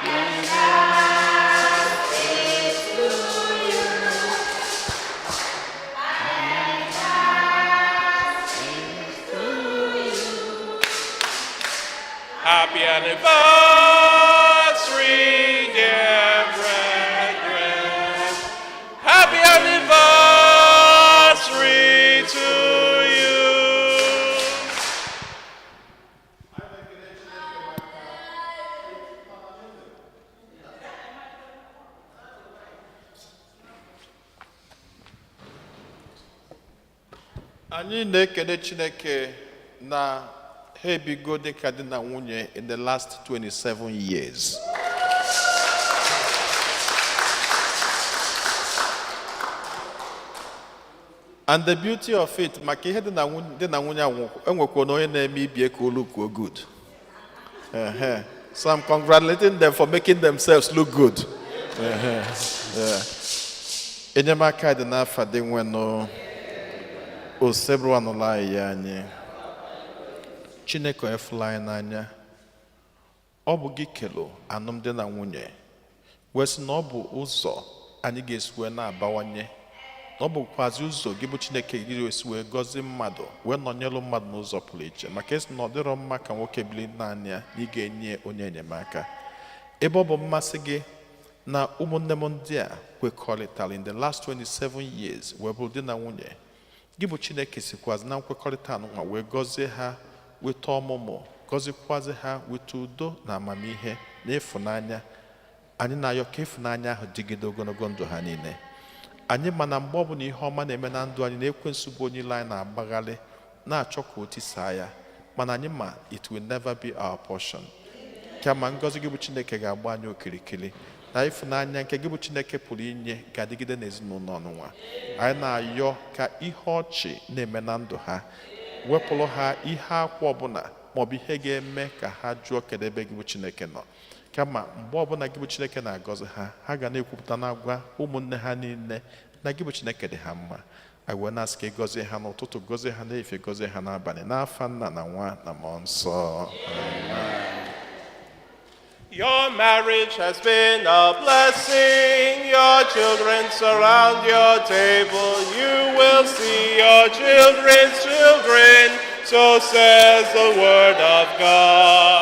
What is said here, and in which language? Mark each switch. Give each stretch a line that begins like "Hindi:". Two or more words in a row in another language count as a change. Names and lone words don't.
English: Happy anniversary, dear brethren. Happy anniversary to you.
Igbo: Anyị na-ekele Chineke na ha ebigo dịka di na nwunye
English: in the last 27 years. And the beauty of it,
Igbo: maka ihe di na nwunye enwekwa na onye na-eme ibie ka olu kwuo good.
English: So I'm congratulating them for making themselves look good.
Igbo: Enyemaka dị n'afọ dị nwenụ osebru anụla ya anyị. Chineke efula anyị n'anya. Ọ bụ gị kelo alụmdi na nwunye. Wesị na ọ bụ ụzọ anyị ga-esi wee na-abawanye. Ọ bụkwazi ụzọ gị bụ Chineke gị esi wee gọzie mmadụ wee nọnyelụ mmadụ n'ụzọ pụrụ iche maka esi na ọ dịrọ mma ka nwoke bili naanị ya na ị ga-enye onye enyemaka. Ebe ọ bụ mmasị gị na ụmụnne m ndị a kwekọrịtara
English: in the last 27 years
Igbo: wee bụ di na nwunye. Gị bụ Chineke sikwazi na nkwekọrịta anụnwa wee gọzie ha weta ọmụmụ, gọzikwazi ha weta udo na amamihe na ịfụnanya. Anyị na-ayọ ka ịfụnanya ahụ dịgide ogologo ndụ ha niile. Anyị mana mgbe ọ bụla ihe ọma na-eme na ndụ anyị na-ekwensu bụ onye ile anyị na-agbagharị na-achọ ka o tisaa ya, mana anyị ma
English: it will never be our portion.
Igbo: Kama ngọzi gị bụ Chineke ga-agba anyị okirikiri na ịfụnanya nke gị bụ Chineke pụrụ inye ga-adịgide n'ezinụlọ ọnụnwa. Anyị na-ayọ ka ihe ọchị na-eme na ndụ ha wepụrụ ha ihe akwa ọbụla maọbụ ihe ga-eme ka ha jụọ kedu ebe gị bụ Chineke nọ. Kama mgbe ọbụla gị bụ Chineke na-agọzi ha, ha ga na-ekwupụta na-agwa ụmụnne ha niile na gị bụ Chineke dị ha mma. Anyị wee na-asị ka gọzie ha n'ụtụtụ, gọzie ha n'efe, gọzie ha n'abalị, n'afa Nna na Nwa na Mmụọ Nsọ.
English: Your marriage has been a blessing. Your children surround your table. You will see your children's children. So says the word of God.